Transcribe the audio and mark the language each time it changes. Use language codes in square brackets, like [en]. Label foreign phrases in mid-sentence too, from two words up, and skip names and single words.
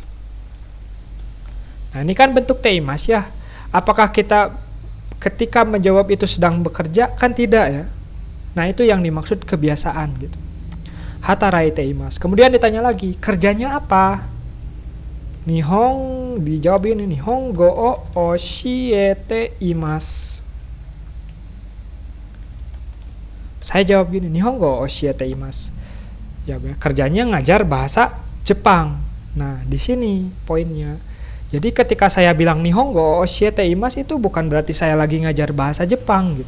[id] Nah ini kan bentuk teimas ya. Apakah kita ketika menjawab itu sedang bekerja? Kan tidak ya. Nah itu yang dimaksud kebiasaan gitu. [ja] 働いています. [id] Kemudian ditanya lagi, kerjanya apa? Nihong, dijawab ini, [ja] 日本語を教えています. [id] Saya jawab gini, [ja] 日本語教えています. [id] Ya, kerjanya ngajar bahasa Jepang. Nah, di sini poinnya. Jadi ketika saya bilang [ja] 日本語教えています [id] itu bukan berarti saya lagi ngajar bahasa Jepang gitu.